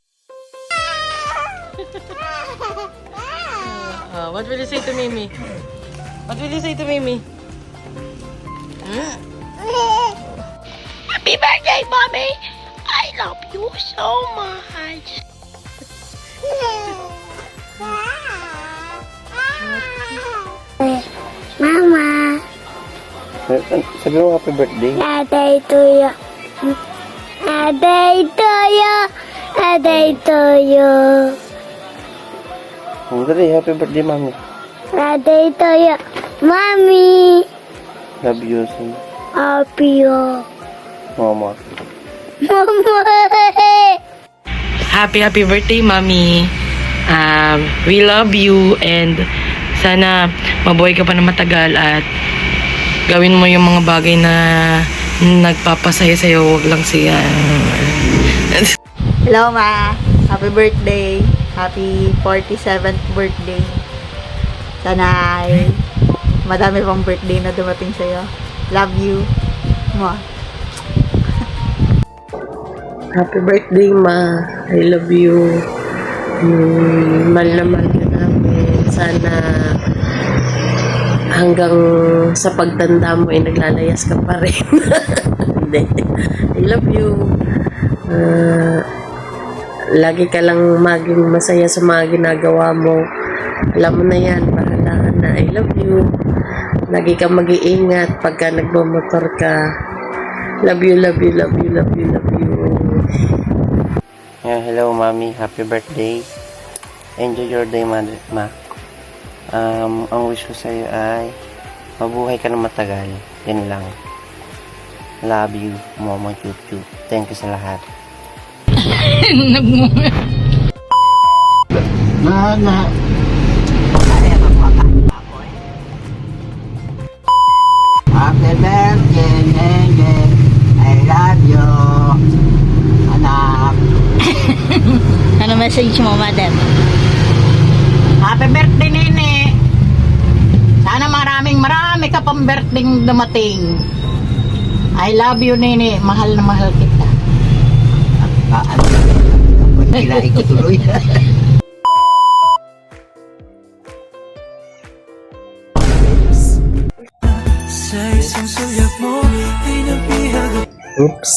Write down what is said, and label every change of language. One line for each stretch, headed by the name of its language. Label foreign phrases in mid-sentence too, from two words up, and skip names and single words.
English: What will you say to Mimi? What will you say to Mimi? Happy birthday, Mommy! I love you so much.
Filipino: Mama, Sabi mo
English: happy birthday. Aday to you. Aday to you. Aday to you. Dali, happy birthday, mami. Aday to you. Mommy, Love you, son. happy you.
Filipino: Mama. Mama.
English: Happy birthday, Mommy. We love you and
Filipino: sana mabuhay ka pa na matagal at gawin mo yung mga bagay na nagpapasaya sa'yo. Huwag lang siya.
English: Hello, Ma. Happy birthday. Happy 47th birthday.
Filipino: Sana ay madami pang birthday na dumating sa'yo.
English: Love you. Mwah. Happy birthday, Ma. I love you.
Filipino: Mahal na mahal ka namin. Sana hanggang sa pagtanda mo ay naglalayas ka pa rin. Hindi.
English: I love you.
Filipino: Lagi ka lang maging masaya sa mga ginagawa mo. Alam mo na yan. Bahala ka na.
English: I love you.
Filipino: Lagi ka mag-iingat pagka nagmamotor ka.
English: Love you, love you, love you, love you, love you. Yeah, hello, mami. Happy birthday. Enjoy your day, ma.
Filipino: Ang wish ko sa'yo ay mabuhay ka na matagal. Yan lang.
English: Love you, Mama Chuchu. Thank you
Filipino: sa lahat.
English: Happy birthday, Nene. I love you.
Filipino: Anak. Ano message mo, Madam?
English: Happy birthday, Nene!
Filipino: Sana marami ka pang birthday dumating.
English: I love you, Nene.
Filipino: Mahal na mahal kita. Kailangan ko tuloy.
English: Oops.